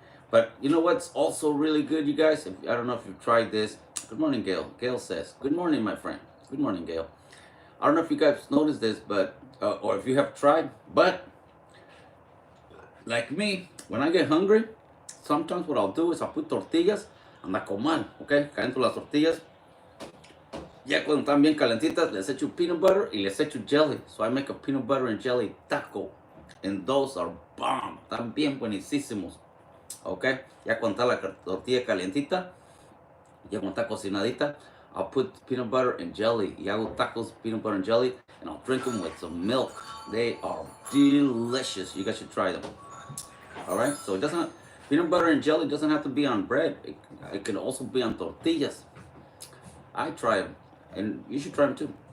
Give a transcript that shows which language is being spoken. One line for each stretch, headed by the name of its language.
English: But you know what's also really good, you guys? I don't know if you've tried this. Good morning, Gail. Gail says, good morning, my friend. Good morning, Gail. I don't know if you guys noticed this, but or if you have tried, but like me, when I get hungry, sometimes what I'll do is I'll put tortillas on la comal, okay?
Spanish: Caliento las tortillas. Ya cuando están bien calentitas, les echo peanut butter y les echo jelly.
English: So I make a peanut butter and jelly taco. And those are bomb.
Spanish: Están bien buenísimos. Okay? Ya cuando está la tortilla calientita, ya cuando está cocinadita,
English: I'll put peanut butter and jelly.
Spanish: Y hago tacos,
English: peanut butter and jelly, and I'll drink them with some milk. They are delicious. You guys should try them. Alright? So it doesn't, peanut butter and jelly doesn't have to be on bread. It can also be on tortillas. I try them. And you should try them too.